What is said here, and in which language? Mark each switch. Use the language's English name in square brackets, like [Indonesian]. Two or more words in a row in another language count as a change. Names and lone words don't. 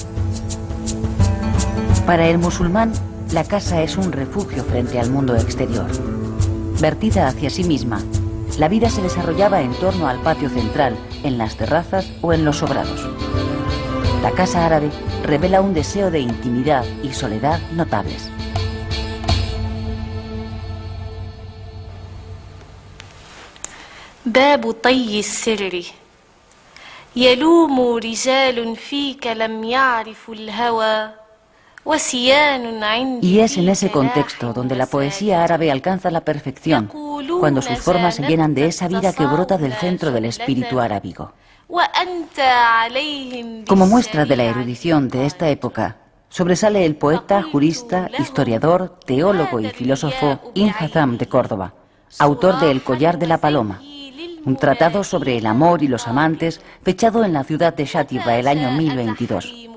[Spanish] Para el musulmán, la casa es un refugio frente al mundo exterior. Vertida hacia sí misma, la vida se desarrollaba en torno al patio central, en las terrazas o en los sobrados. La casa árabe revela un deseo de intimidad y soledad notables. [Arabic] باب طي السر يلوم رجال فيك لم يعرفوا الهوى وسيان عندي. [Spanish] Y es en ese contexto donde la poesía árabe alcanza la perfección, cuando sus formas se llenan de esa vida que brota del centro del espíritu arábigo. Como muestra de la erudición de esta época, sobresale el poeta, jurista, historiador, teólogo y filósofo Ibn Hazm de Córdoba, autor de El collar de la paloma, un tratado sobre el amor y los amantes, fechado en la ciudad de Shatiba el año 1022.